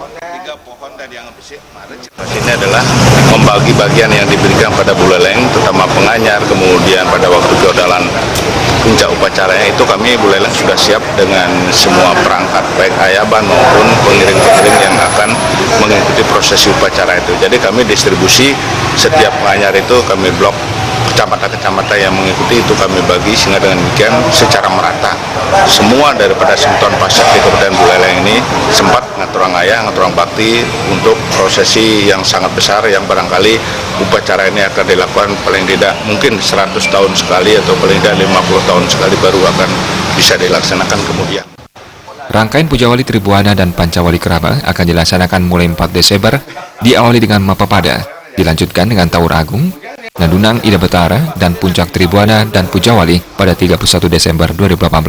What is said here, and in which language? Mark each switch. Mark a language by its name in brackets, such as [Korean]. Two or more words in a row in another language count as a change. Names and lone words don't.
[Indonesian] Ini adalah membagi bagian yang diberikan pada Buleleng, terutama penganyar, kemudian pada waktu keodalan puncak upacaranya itu kami Buleleng sudah siap dengan semua perangkat, baik ayaban maupun pengiring-pengiring yang akan mengikuti prosesi upacara itu. Jadi kami distribusi setiap penganyar itu kami blok kecamatan-kecamatan yang mengikuti itu kami bagi sehingga dengan demikian secara merata semua daripada Simton Pasek di Kabupaten Buleleng ini sempat [Balinese] ngaturang ayah, ngaturang bakti [Indonesian] untuk prosesi yang sangat besar yang barangkali upacara ini akan dilakukan paling tidak mungkin 100 tahun sekali atau paling tidak 50 tahun sekali baru akan bisa dilaksanakan kemudian. Rangkaian Pujawali Tribuana dan Pancawali Krama akan dilaksanakan mulai 4 Desember, diawali dengan Mapapada, dilanjutkan dengan Tawur Agung, Nadunang Ida Betara, dan Puncak Tribuana dan Pujawali pada 31 Desember 2018.